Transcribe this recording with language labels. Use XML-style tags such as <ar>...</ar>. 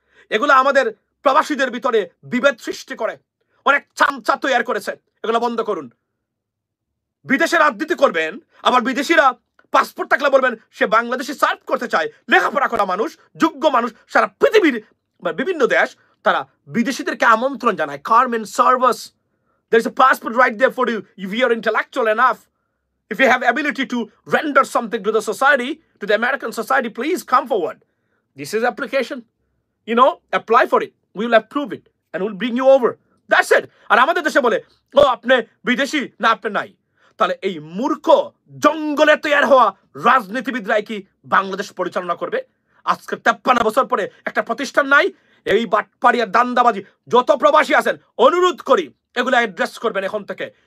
<bn>এগুলো আমাদের প্রবাসীদের ভিতরে বিভেদ সৃষ্টি করে, অনেক চামচা তৈরি করেছে। এগুলো বন্ধ করুন। বিদেশে রাজনীতি করবেন, আবার বিদেশিরা পাসপোর্ট থাকলে বলবেন সে বাংলাদেশে সার্ভ করতে চায়, লেখাপড়া করা মানুষ, যোগ্য মানুষ, সারা পৃথিবীর বিভিন্ন দেশ তারা বিদেশিদেরকে আমন্ত্রণ জানায়।</bn> <en>Come and service, there is a passport right there for you if you are intellectual enough. If you have ability to render something to the society, to the American society, please come forward. This is application. Apply for it. We will approve it and we'll bring you over. That's it.</en> <bn>আর আমাদের দেশে বলে ও আপনি বিদেশি না, আপনি নাই। তাহলে এই মূর্খ জঙ্গলে তৈরি হওয়া রাজনীতিবিদরাই কি বাংলাদেশ পরিচালনা করবে? আজকে 53 বছর পরে একটা প্রতিষ্ঠান নাই। এই বাটপাড়িয়া দান্দাবাজি যত প্রবাসী আছেন, অনুরোধ করি এগুলা অ্যাড্রেস করবেন এখন থেকে।</bn>